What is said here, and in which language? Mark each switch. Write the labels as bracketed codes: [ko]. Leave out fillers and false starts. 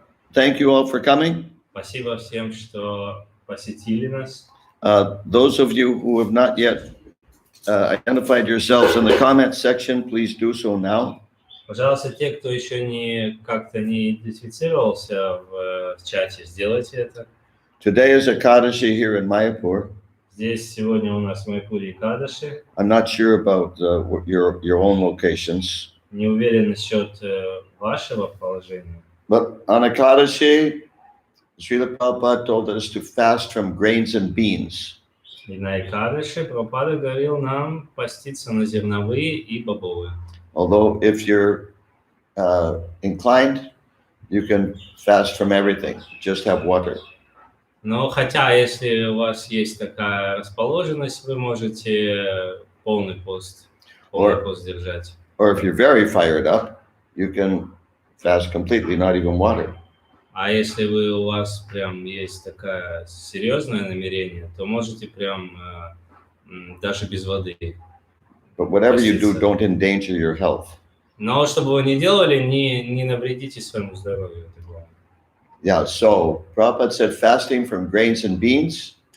[ru] Спасибо всем, что посетили нас. [en] Those of you who have not yet identified yourselves in the comment section, please do so now. [ru] Пожалуйста, те, кто еще как-то не идентифицировался в чате, сделайте это. [en] Today is Ekadashi here in Mayapur. [ru] Здесь сегодня у нас в Майпуре Экадаши. [en] I'm not sure about your own locations. [ru] Не уверен насчет вашего положения. [en] But on Ekadashi, Srila Prabhupada told us to fast from grains and beans. [ru] И на Экадаши Прабхупада говорил нам поститься на зерновые и бобовые. [en] Although if you're inclined, you can fast from everything. Just have water. [ru] Но хотя, если у вас есть такая расположенность, вы можете полный пост держать. [en] Or if you're very fired up, you can fast completely, not even water. [ru] А если у вас прям есть такое серьезное намерение, то можете прям даже без воды. [en] But whatever you do, don't endanger your health. [ru] Но что бы вы ни делали, не навредите своему здоровью. Это главное. [en] Yeah, so Prabhupada said fasting from grains and beans.